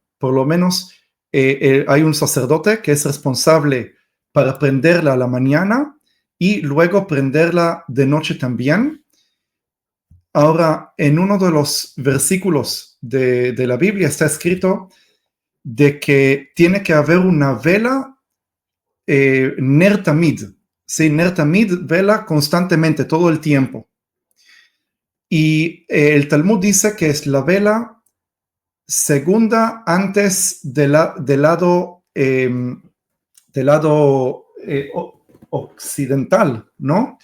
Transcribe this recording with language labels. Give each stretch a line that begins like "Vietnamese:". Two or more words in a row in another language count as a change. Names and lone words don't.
Spanish: Por lo menos hay un sacerdote que es responsable para prenderla a la mañana y luego prenderla de noche también. Ahora, en uno de los versículos de la Biblia está escrito de que tiene que haber una vela
Hebrew: נר תמיד,
Spanish: Sí,
Hebrew: נר תמיד,
Spanish: vela constantemente, todo el tiempo. Y el Talmud dice que es la vela segunda antes del lado occidental, ¿no?